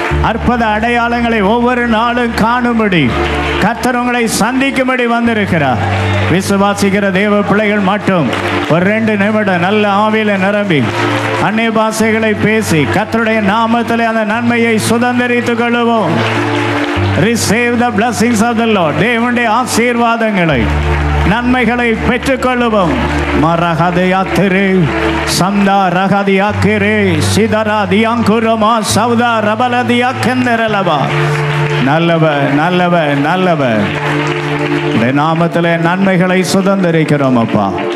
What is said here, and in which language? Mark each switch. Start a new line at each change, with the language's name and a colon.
Tamil: அற்புத அடையாளங்களை ஒவ்வொரு நாளும் காணும்படி கர்த்தர் உங்களை சந்திக்கும்படி வந்திருக்கிறார். விசுவாசிக்கிற தேவ பிள்ளைகள் மட்டும் ஒரு 2 நிமிடம் நல்ல ஆவியில நிரம்பி அந்நிய பாஷைகளை பேசி கர்த்தருடைய நாமத்திலே அந்த நன்மையை சுதந்திரித்துக் கொள்வோம்.
English: Receive the blessings of the Lord.
Tamil: தேவனுடைய ஆசீர்வாதங்களை, நன்மைகளை பெற்றுக்கொள்வோம். மரஹதயாத்திரே சம்தா ரஹதியாக்கிரே சிதராதியாங்குரமா சௌதா ரபலதியாக்கெந்தரலவா. நல்லவர், நல்லவர், நல்லவர். இந்த நாமத்திலே நன்மைகளை சுதந்திரிக்கிறோம் அப்பா.